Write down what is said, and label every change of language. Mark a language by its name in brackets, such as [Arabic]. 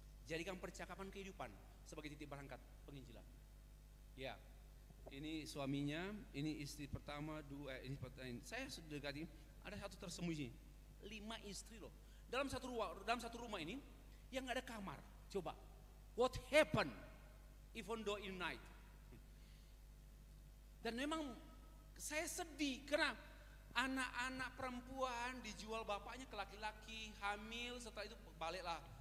[Indonesian] Jadikan percakapan kehidupan sebagai titik berangkat penginjilan. Ya, ini suaminya, ini istri pertama, ini saya sudah dekati, ada satu tersembunyi, 5 istri loh. Dalam satu rumah ini yang gak ada kamar. Coba, [English] what happened even though in night? [Indonesian] Dan memang saya sedih karena anak-anak perempuan dijual bapaknya ke laki-laki, hamil, setelah itu baliklah.